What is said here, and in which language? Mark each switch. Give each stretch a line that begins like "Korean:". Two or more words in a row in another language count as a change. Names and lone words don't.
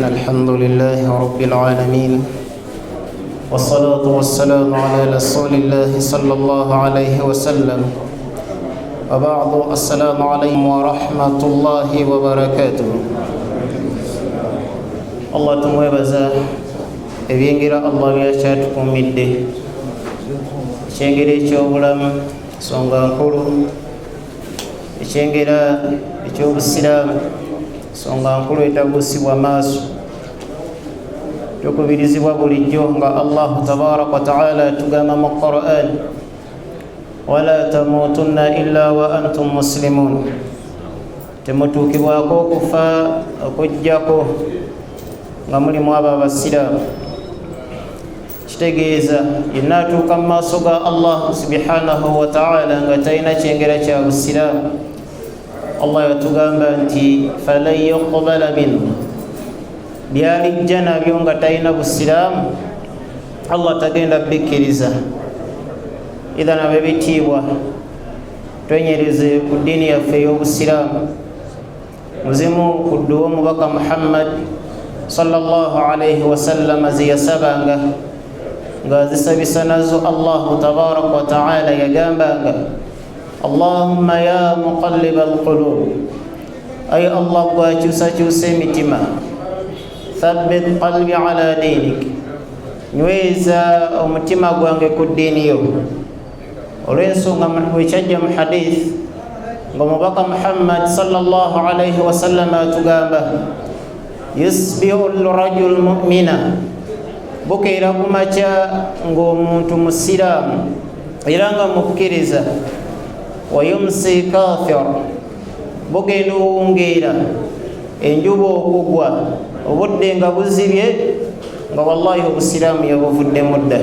Arabic: الحمد لله رب العالمين، والصلاة والسلام على رسول الله صلى الله عليه وسلم. وبعد، السلام عليكم ورحمة الله وبركاته.
Ganda: الله tumwebaza ebyengira Allah byakatukumidde ekyengera ekyobulamu nsonga nkulu, ekyengera ekyobusiraamu nsonga nkulu etabuusibwa maaso. Tukubirizibwa bulijjo nga Allah
Arabic: تبارك وتعالى
Ganda: atugamba mu Qur'an,
Arabic: ولا تموتن إلا وأنتم مسلمون,
Ganda: temutuukibwako okufa okujjako nga mulimu abo abasiraamu. Kitegeeza yenna atuuka mu maaso ga Allah
Arabic: سبحانه وتعالى
Ganda: nga talina kyengera kya busiraamu, Allah yatugamba nti
Arabic: فلن يقبل منه,
Ganda: byalijja nabyo nga talina busiraamu Allah tagenda bikkiriza. Idhan abebitiibwa, twenyereze ku ddiini yaffe ey'obusiraamu. Muzimu ku dduwa omubaka Muhammad
Arabic: صلى الله عليه وسلم
Ganda: zeyasabanga nga zisabisa nazo
Arabic: الله تبارك وتعالى
Ganda: yagambanga,
Arabic: اللهم يا مقلب القلوب,
Ganda: ay Allah gwakyusakyusa emitima,
Arabic: ثبت قلبي على دينك,
Ganda: nyweza omutima gwange ku ddiini yo. Olw'ensonga bwekyajja mu hadith nga omubaka Muhammad
Arabic: صلى الله عليه وسلم
Ganda: atugamba,
Arabic: يصبح رجل مؤمنا,
Ganda: bukeera ku makya ng'omuntu musiraamu era nga mukkiriza,
Arabic: ويمسي كافر,
Ganda: bugenda owungeera enjuba okugwa obudde nga buzibye nga wallahi obusiraamu yabuvuddemu dda.